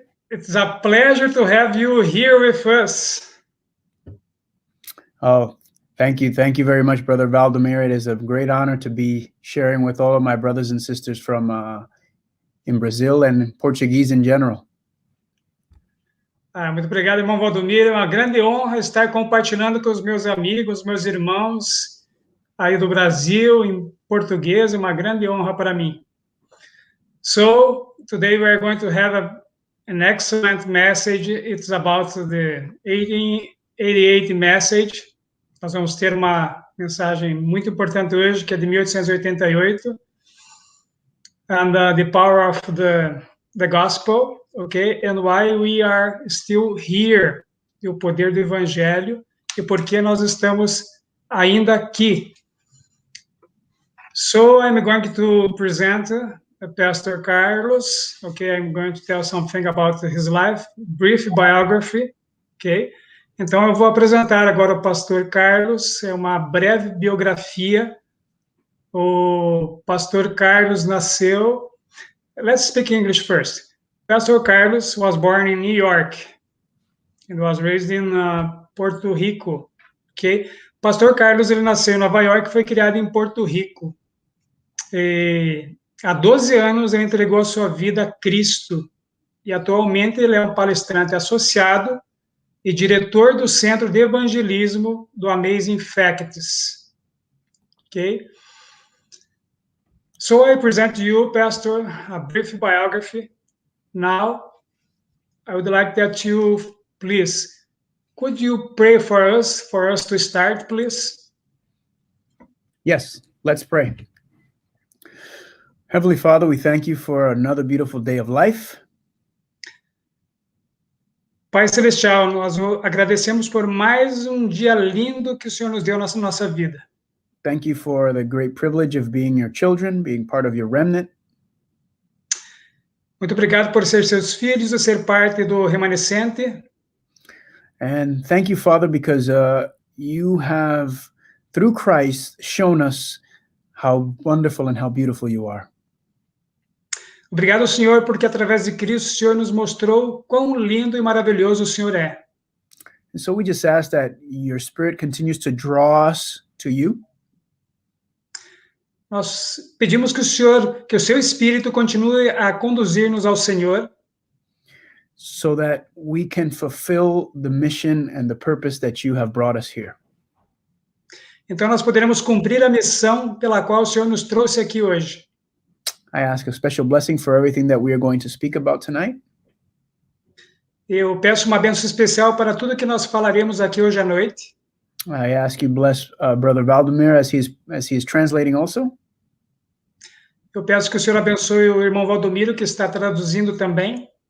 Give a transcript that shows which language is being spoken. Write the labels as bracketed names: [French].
[English] It's a pleasure to have you here with us. Oh, thank you. Thank you very much, Brother Valdemir. It is a great honor to be sharing with all of my brothers and sisters from in Brazil and Portuguese in general. [Portuguese] Muito obrigado, irmão Valdomiro. É uma grande honra estar compartilhando com os meus amigos, meus irmãos aí do Brasil, em português. É uma grande honra para mim. [English] So, today we are going to have an excellent message. It's about the 1888 message. [Portuguese] Nós vamos ter uma mensagem muito importante hoje, que é de 1888. [English] And the power of the gospel, okay? And why we are still here. [Portuguese] E o poder do evangelho. E por que nós estamos ainda aqui. [English] So, I'm going to present Pastor Carlos. Okay, I'm going to tell something about his life, brief biography. Okay? [Portuguese] Então, eu vou apresentar agora o pastor Carlos, é uma breve biografia. O pastor Carlos nasceu... [English] Let's speak English first. Pastor Carlos was born in New York and was raised in Porto Rico. Okay? [Portuguese] Pastor Carlos, ele nasceu em Nova York e foi criado em Porto Rico. E, há 12 anos, ele entregou a sua vida a Cristo. E, atualmente, ele é um palestrante associado e diretor do Centro de Evangelismo do Amazing Facts. [English] Okay? So, I present to you, Pastor, a brief biography. Now, I would like that you, please, could you pray for us to start, please? Yes, let's pray. Heavenly Father, we thank you for another beautiful day of life. [Portuguese] Pai Celestial, nós agradecemos por mais um dia lindo que o Senhor nos deu na nossa vida. [English] Thank you for the great privilege of being your children, being part of your remnant. [Portuguese] Muito obrigado por ser seus filhos e ser parte do remanescente. [English] And thank you, Father, because you have, through Christ, shown us how wonderful and how beautiful you are. [Portuguese] Obrigado, Senhor, porque através de Cristo o Senhor nos mostrou quão lindo e maravilhoso o Senhor é. [English] And so we just ask that your Spirit continues to draw us to you. [Portuguese] Nós pedimos que o seu Espírito continue a conduzir-nos ao Senhor. [English] So that we can fulfill the mission and the purpose that you have brought us here. [Portuguese] Então nós poderemos cumprir a missão pela qual o Senhor nos trouxe aqui hoje. [English] I ask a special blessing for everything that we are going to speak about tonight. [Portuguese] Eu peço uma bênção especial para tudo que nós falaremos aqui hoje à noite. [English] I ask you bless Brother Valdemir as he is translating also. [Portuguese] Eu peço que o Senhor abençoe o irmão Valdomiro, que está traduzindo também.